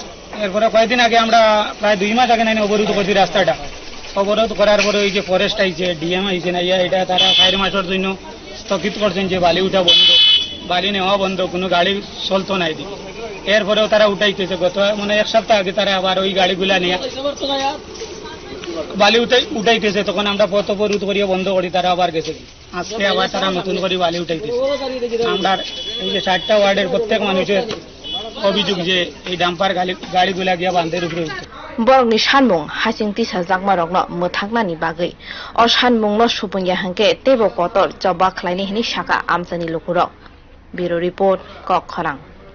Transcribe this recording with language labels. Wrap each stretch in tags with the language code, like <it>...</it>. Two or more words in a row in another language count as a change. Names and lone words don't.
<bn>এরপরে কয়েকদিন আগে আমরা প্রায় 2 মাস আগে নাই অবরোধ করছি রাস্তাটা অবরোধ করার পরে ওই যে ফরেস্ট আইছে ডিএম আইছে না এটা তারা 4 মাসের জন্য স্থগিত করছেন যে বালি উঠা বন্ধ বালি নেওয়া বন্ধ কোনো গাড়ি চলতো না এদিকে এরপরেও তারা উঠাইতেছে গত মানে 1 সপ্তাহ আগে তারা আবার ওই গাড়িগুলা নিয়ে বালি উঠাইতেছে তখন আমরা পথ অবরোধ করিয়ে বন্ধ করি তারা আবার গেছে আজকে আবার তারা নতুন করে বালি উঠাইতেছে আমরা এই যে 7টা ওয়ার্ডের প্রত্যেক মানুষের অভিযোগ যে এই ডাম্পার গাড়িগুলা গিয়া বাঁধের উপরে উঠতে</bn> <trp>Borni Shanmong Hasing Tisa Zakmarokno Mutaknani Bagai O Shanmong no Supunya Hanke Tebo Kotor Joba Klaini Shaka Amsani Lukuro</trp> <en>Bureau Report</en> <trp>Kok Khorang</trp>